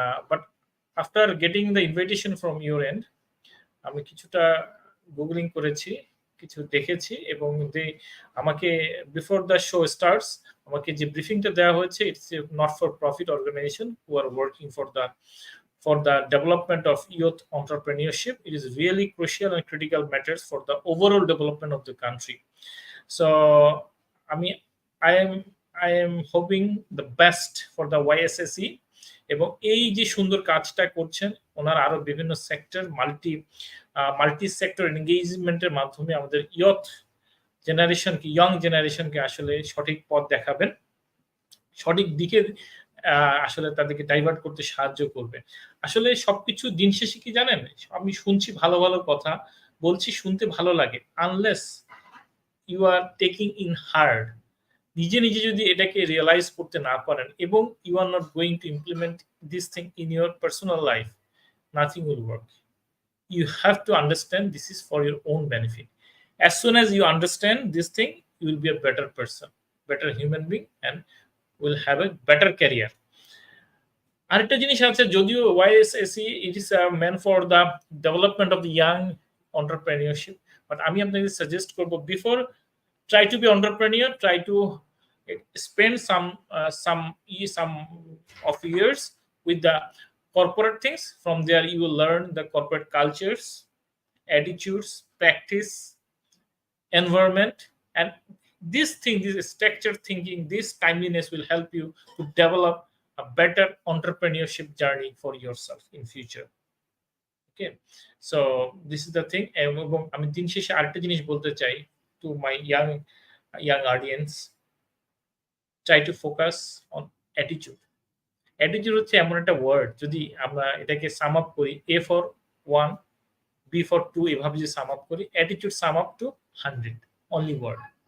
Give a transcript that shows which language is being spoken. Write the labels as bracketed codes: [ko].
[en] but after getting the invitation from your end [bn] আমি কিছুটা googling করেছি, কিছু দেখেছি এবং আমাকে [en] before the show starts [bn] আমাকে যে ব্রিফিংটা দেওয়া হয়েছে, [en] It's a not for profit organization who are working for the development of youth entrepreneurship. It is really crucial and critical matters for the overall development of the country. So I mean, I am hoping the best for the YSSE [bn] এবং এই যে সুন্দর কাজটা করছেন ওনার আরো বিভিন্ন sector multi sector এনগেজমেন্টের মাধ্যমে আমাদের ইয়ং জেনারেশনকে আসলে সঠিক পথ দেখাবেন, সঠিক দিকে আসলে তাদেরকে ডাইভার্ট করতে সাহায্য করবে। আসলে সবকিছু দিন শেষে কি জানেন, আমি শুনছি ভালো ভালো কথা বলছি, শুনতে ভালো লাগে, [en] unless you are taking in hard, [bn] নিজে নিজে যদি এটাকে রিয়েলাইজ করতে না পারেন এবং [en] You are not going to implement this thing in your personal life, nothing will work. You have to understand this is for your own benefit. As soon as you understand this thing, you will be a better person, better human being, and will have a better career. [bn] আরেকটা জিনিস আছে, যদিও [en] YSSE it is meant for the development of the young entrepreneurship, but [bn] আমি আপনাকে suggest করব [en] before try to be entrepreneur, try to spend some of years with the corporate things. From there you will learn the corporate cultures, attitudes, practice, environment, and this structured thinking, this timeliness will help you to develop a better entrepreneurship journey for yourself in future. Okay, so this is the thing. [bn] এবং আমি দিন শেষে আরেকটা জিনিস বলতে চাই [en] to my young audience, try to focus on attitude. Attitude [bn] হচ্ছে এমন একটা ওয়ার্ড, যদি আমরা এটাকে সাম আপ করি, [en] A for 1, B for 2 [bn] এভাবে যদি সাম আপ করি, [en] attitude sum up to 100, only word.